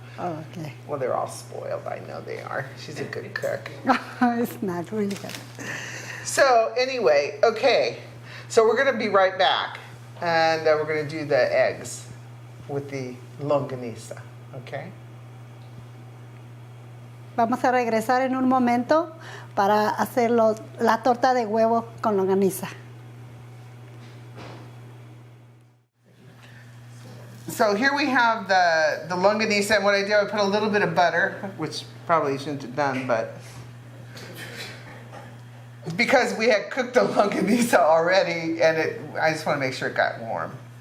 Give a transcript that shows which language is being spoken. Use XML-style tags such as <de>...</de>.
<en>Oh, okay. Well, they're all spoiled. I know they are. She's a good cook. It's not really good. So anyway, okay. So we're gonna be right back, and we're gonna do the eggs with the longaniza. Okay.</en> <es>Vamos a regresar en un momento para hacer la torta de huevo con longaniza.</es> <en>So here we have the longaniza, and what I did, I put a little bit of butter, which probably shouldn't have done, but because we had cooked the longaniza already, and I just want to make sure it got warm.</en>